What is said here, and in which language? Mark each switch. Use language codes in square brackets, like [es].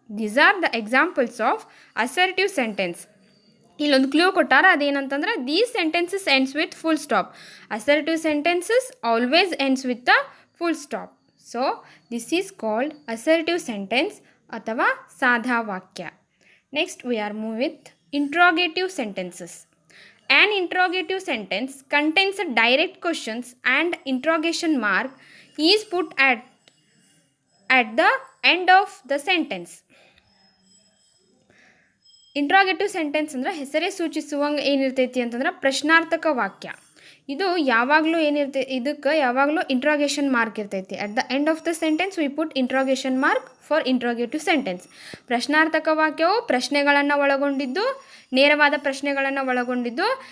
[en] These are the examples of assertive sentence. [kn] ಇಲ್ಲೊಂದು clue ಕೊಟ್ಟಾರ, ಅದೇನಂತಂದ್ರೆ [en] These sentences ends with full stop. Assertive sentences always ends with the full stop. So this is called assertive sentence [kn] ಅಥವಾ ಸಾದಾ ವಾಕ್ಯ. [en] Next we are move with interrogative sentences. An interrogative sentence contains a direct questions and interrogation mark is put at the end of the sentence. [kn] Interrogative sentence ಅಂದರೆ ಹೆಸರೇ ಸೂಚಿಸುವಂಗೆ ಏನಿರ್ತೈತಿ ಅಂತಂದ್ರೆ ಪ್ರಶ್ನಾರ್ಥಕ ವಾಕ್ಯ. ಇದು ಯಾವಾಗಲೂ ಇದಕ್ಕೆ ಯಾವಾಗಲೂ ಇಂಟ್ರಾಗೇಷನ್ ಮಾರ್ಕ್ ಇರ್ತೈತಿ. [en] At the end of the sentence we put interrogation mark for interrogative sentence. [kn] ಪ್ರಶ್ನಾರ್ಥಕ ವಾಕ್ಯವು ಪ್ರಶ್ನೆಗಳನ್ನು ಒಳಗೊಂಡಿದ್ದು, ನೇರವಾದ ಪ್ರಶ್ನೆಗಳನ್ನು ಒಳಗೊಂಡಿದ್ದು.